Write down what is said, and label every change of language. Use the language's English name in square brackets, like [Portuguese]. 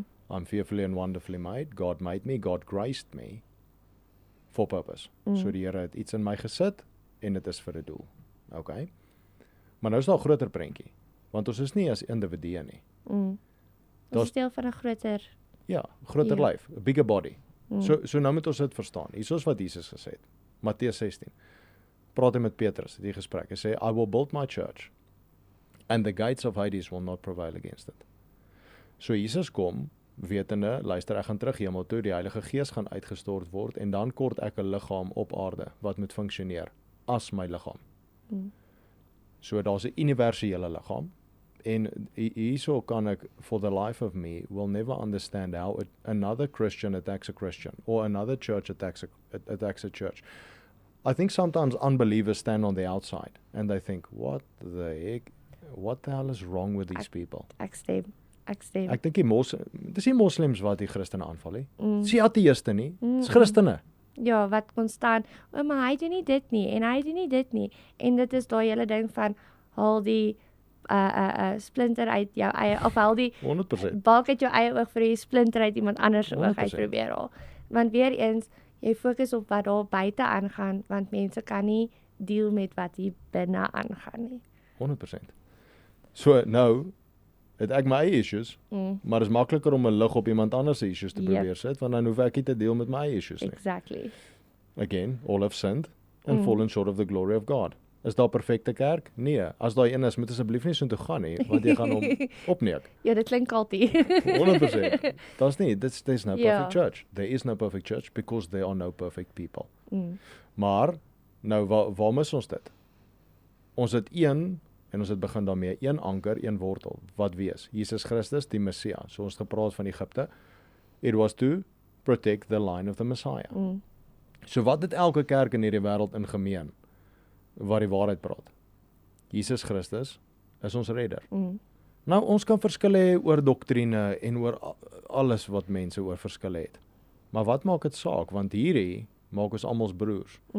[English] I'm fearfully and wonderfully made. God made me, God graced me for purpose. [Afrikaans] So die Here het iets in my gesit en dit is vir 'n doel. Okay? Maar nou is daar 'n groter prentjie, want ons is nie as individue nie. Ons is deel van 'n groter groter lyf, 'n [English] bigger body. [Afrikaans] So nou moet ons dit verstaan. Hier is wat Jesus gesê het. Matteus 16. Praat hy met Petrus, die gesprek. Hy sê, [English] I will build my church and the gates of Hades will not prevail against it. [Afrikaans] So Jesus kom wetende, luister, ek gaan terug hemel toe, die Heilige Gees gaan uitgestort word en dan kort ek 'n liggaam op aarde wat moet funksioneer as my liggaam. So daar's 'n universele liggaam en hierso kan ek [English] for the life of me will never understand how another Christian attacks a Christian or another church attacks a church. I think sometimes unbelievers stand on the outside and they think, what the hell is wrong with these people? [Afrikaans] Ek stem. Ek dink dis nie moslems wat die Christene aanval nie. Dis nie ateïste nie, dis Christene. Ja, wat konstant, maar hy doen nie dit nie en hy doen nie dit nie. En dit is daai hele ding van haal die splinter uit jou eie of haal die 100%. balk uit jou eie oog vir die splinter uit iemand anders se oog 100%. uit probeer haal. Want weer eens, jy fokus op wat daar buite aangaan, want mense kan nie deel met wat hier binne aangaan nie. 100%. So nou het ek my eie issues, maar dit is makliker om 'n lig op iemand anders se issues te probeer sit, want dan hoef ek nie te deel met my eie issues nie. [English] Exactly. Again, all have sinned and fallen short of the glory of God. [Afrikaans] Is daar perfekte kerk? Nee. As daai een is, moet asseblief nie so toe gaan nie, want jy gaan hom opneek. Ja, dit klink kaltie. [English] 100%. There's no [Afrikaans] Ja. [English] perfect church. There is no perfect church because there are no perfect people. [Afrikaans] Maar nou waar mis ons dit? Ons het een en ons het begin daarmee, een anker, een wortel. Wat wees? Jesus Christus, die Messia. So ons gepraat van Egipte. [English] It was to protect the line of the Messiah. [Afrikaans] So wat het elke kerk in hierdie wêreld in gemeen wat die waarheid praat? Jesus Christus is ons redder. Nou ons kan verskille hê oor doktrine en oor alles wat mense oor verskille het. Maar wat maak dit saak? Want hierdie maak ons almal broers.